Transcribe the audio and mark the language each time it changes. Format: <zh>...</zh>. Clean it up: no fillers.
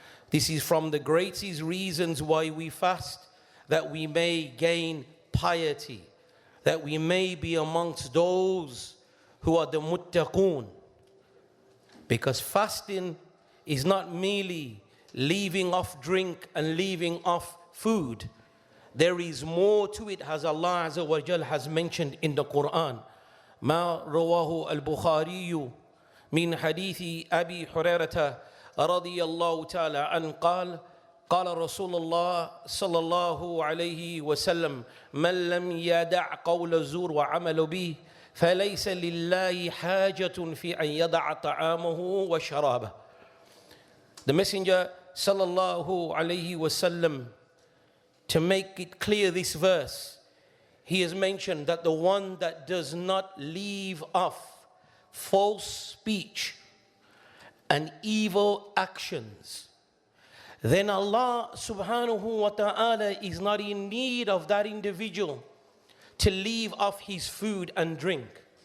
<en>This is from the greatest reasons why we fast, that we may gain piety, that we may be amongst those who are the muttaqun. Because fasting is not merely leaving off drink and leaving off food. There is more to it, as Allah Azza wa Jal has mentioned in the Quran.</en> <ar>ما رواه البخاري من حديث أبي حريرة رضي الله تعالى عنه قال قال رسول الله صلى الله عليه وسلم من لم يدع قول الزور وعمل به فليس لله حاجة في أن يدع طعامه وشرابه.</ar> <en>The Messenger sallallahu alayhi wasallam, to make it clear this verse, he has mentioned that the one that does not leave off false speech and evil actions, then Allah subhanahu wa ta'ala is not in need of that individual to leave off his food and drink.</en>